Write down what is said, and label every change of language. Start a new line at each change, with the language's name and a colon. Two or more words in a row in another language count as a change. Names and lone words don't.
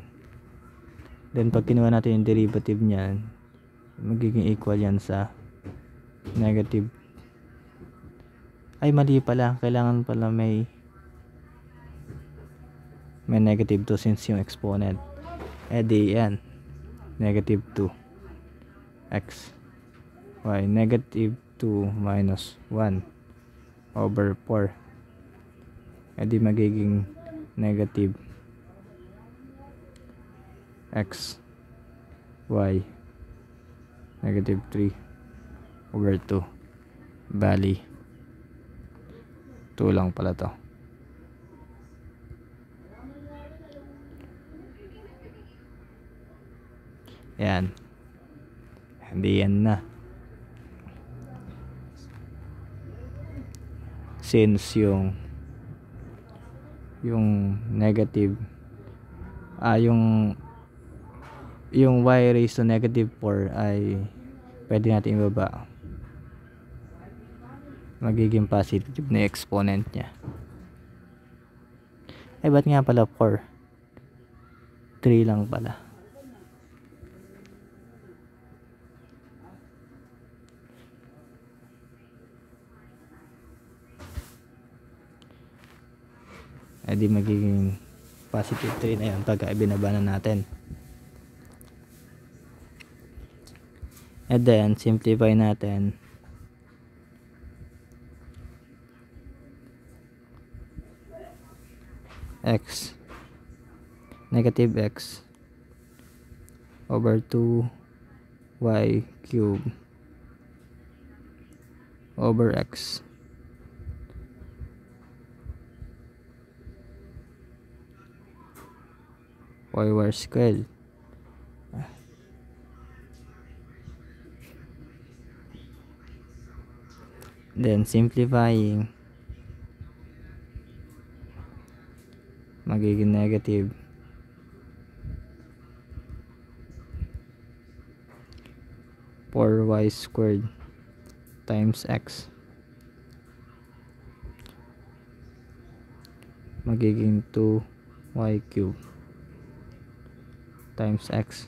Filipino: Then pag kinuha natin yung derivative niyan, magiging equal yan sa negative. Ay, mali pala. Kailangan pala may negative 2 since yung exponent. Di yan.
English: Negative 2 x y. Negative 2 minus 1 over 4.
Filipino: Di magiging
English: negative x y negative 3 over 2.
Filipino: Bali 2 lang pala to. Yan. Hindi yan na. Since yung negative yung
English: y raised to negative 4
Filipino: ay pwede natin ibaba. Magiging positive na exponent niya. Ay, ba't nga pala 4? 3 lang pala. Di magiging positive 3 na yun pagka ibinaba na natin.
English: And then
Filipino: simplify natin.
English: X negative x over 2 y cube over x y squared. Then simplifying,
Filipino: magiging negative
English: 4y squared times x magiging 2y cube times x.